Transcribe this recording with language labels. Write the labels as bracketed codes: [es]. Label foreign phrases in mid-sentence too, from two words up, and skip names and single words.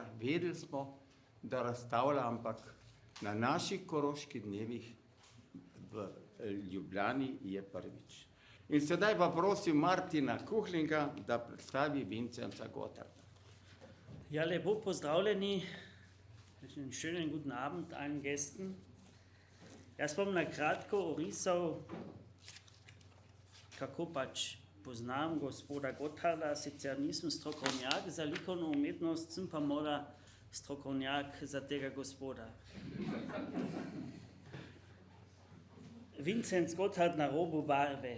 [sl] Vedeli smo, da razstavlja, ampak na naših koroških dnevih v Ljubljani je prvič. In sedaj pa prosim Martina Kuhlinga, da predstavi Vincenza Gotharda. Ja, lepo pozdravljeni, [de] einen schönen guten Abend allen Gästen. [sl] Jaz bom na kratko orisal, kako pač poznam gospoda Gotharda, sicer nisem strokovnjak za likovno umetnost, sem pa morda strokovnjak za tega gospoda. Vincenz Gotthard na robu barve.